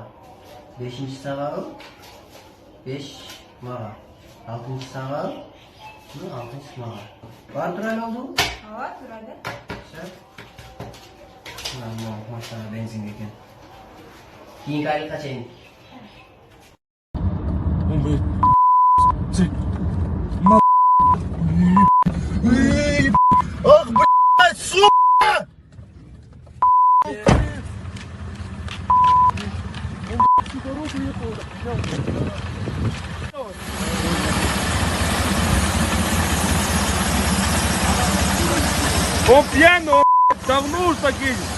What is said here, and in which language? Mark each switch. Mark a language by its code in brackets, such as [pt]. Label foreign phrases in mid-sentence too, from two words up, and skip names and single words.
[ky] 5 сага, 5 мага. 6 сага, 6 мага. Бар турайын oldu? Ооба, турайды. Все. Мына машина бензин экен. Кийинки айлыкка чейин. [ru] Ах, блядь, сука! Он пьяный, он давно уж такие.